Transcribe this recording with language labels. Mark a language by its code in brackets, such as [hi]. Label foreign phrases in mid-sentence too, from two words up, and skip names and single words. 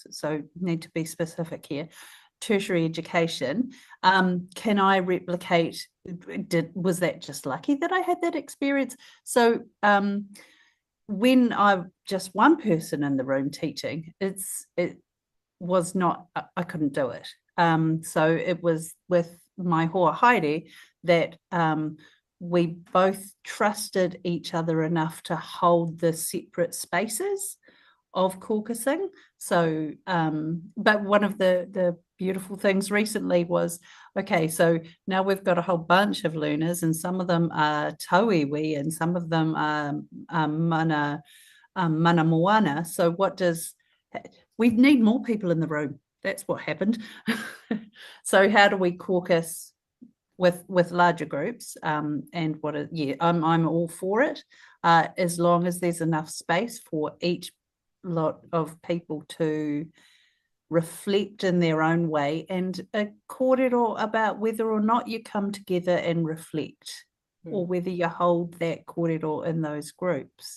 [en] So need to be specific here. Tertiary education, can I replicate? Was that just lucky that I had that experience? So when I'm just one person in the room teaching, it was not, I couldn't do it. So it was with my [mi] hoa haere [en] that we both trusted each other enough to hold the separate spaces of caucusing. So, but one of the beautiful things recently was, okay, so now we've got a whole bunch of learners, and some of them are tauiwi and some of them are [mi] mana moana. [en] So we need more people in the room. That's what happened. So how do we caucus with larger groups? And I'm all for it, as long as there's enough space for each lot of people to reflect in their own way, and a kōrero about whether or not you come together and reflect, or whether you hold that kōrero in those groups.